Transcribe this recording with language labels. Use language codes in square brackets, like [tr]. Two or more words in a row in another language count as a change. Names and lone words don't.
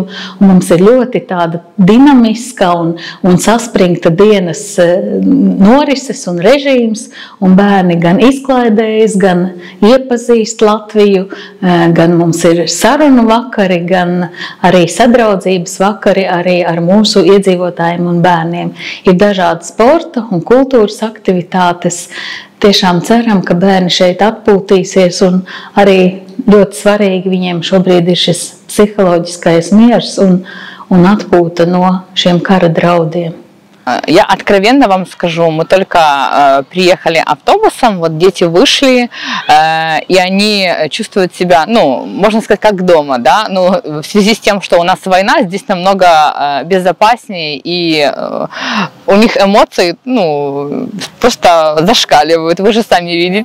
[lv] Un mums ir ļoti tāda dinamiska un saspringta dienas norises un režīms, un bērni gan izklaidējas, gan iepazīst Latviju, gan mums ir sarunu vakari, gan arī sadraudzības vakari arī ar mūsu iedzīvotājiem un bērniem. Ir dažādi sporta un kultūras aktivitātes. Tiešām ceram, ka bērni šeit atpūtīsies, un arī ļoti svarīgi viņiem šobrīd ir šis psiholoģiskais miers un atpūta no šiem kara draudiem. [ru] Я откровенно вам скажу, мы только приехали автобусом, вот дети вышли, и они чувствуют себя, ну, можно сказать, как дома, да, ну, в связи с тем, что у нас война, здесь намного безопаснее, и у них эмоции, ну, просто зашкаливают, вы же сами видите.